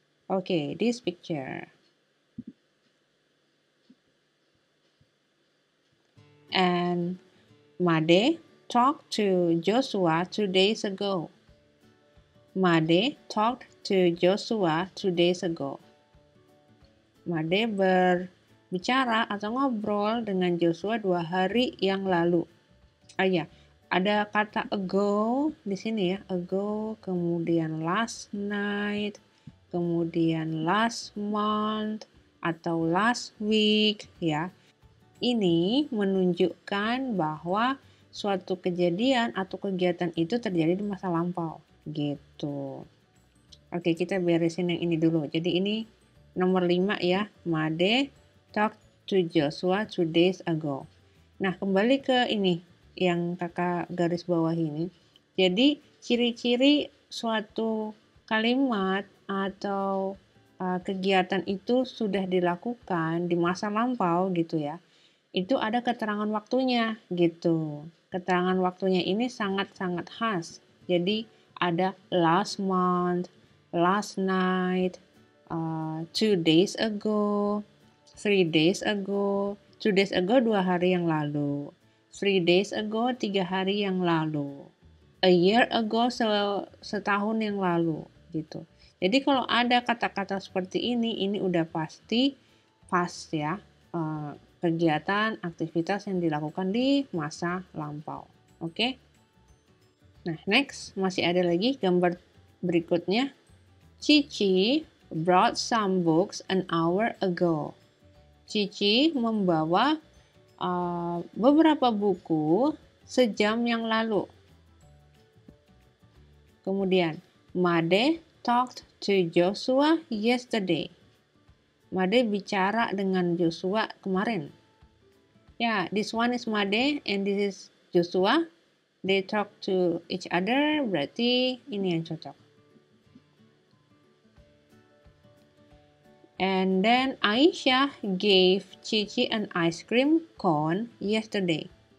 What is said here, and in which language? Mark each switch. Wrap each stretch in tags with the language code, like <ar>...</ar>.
<en>Okay, this picture. And Made talked to Joshua 2 days ago. Made talked to Joshua 2 days ago.</en> <id>Made berbicara atau ngobrol dengan Joshua 2 hari yang lalu. Ada kata ago di sini ya, ago, kemudian</id> <en>last night,</en> <id>kemudian</id> <en>last month atau last week</en> <id>ya. Ini menunjukkan bahwa suatu kejadian atau kegiatan itu terjadi di masa lampau gitu. Oke, kita beresin yang ini dulu. Jadi ini nomor 5 ya.</id> <en>Made talked to Joshua 2 days ago.</en> <id>Nah, kembali ke ini yang kakak garis bawah ini. Jadi, ciri-ciri suatu kalimat atau kegiatan itu sudah dilakukan di masa lampau gitu ya. Itu ada keterangan waktunya gitu. Keterangan waktunya ini sangat-sangat khas. Jadi, ada</id> <en>last month, last night, 2 days ago, 3 days ago. 2 days ago</en> <id>2 hari yang lalu.</id> <en>3 days ago</en> <id>3 hari yang lalu.</id> <en>A year ago</en> <id>setahun yang lalu gitu. Jadi kalau ada kata-kata seperti ini udah pasti pas ya. Kegiatan, aktivitas yang dilakukan di masa lampau. Oke? Nah, next masih ada lagi gambar berikutnya.</id> <en>Cici brought some books an hour ago.</en> <id>Cici membawa beberapa buku sejam yang lalu. Kemudian,</id> <en>Made talked to Joshua yesterday.</en> <id>Made bicara dengan Joshua kemarin.</id> <en>Ya, this one is Made and this is Joshua. They talk to each other,</en> <id>berarti ini yang cocok.</id> <en>And then Aisyah gave Cici an ice cream cone yesterday.</en>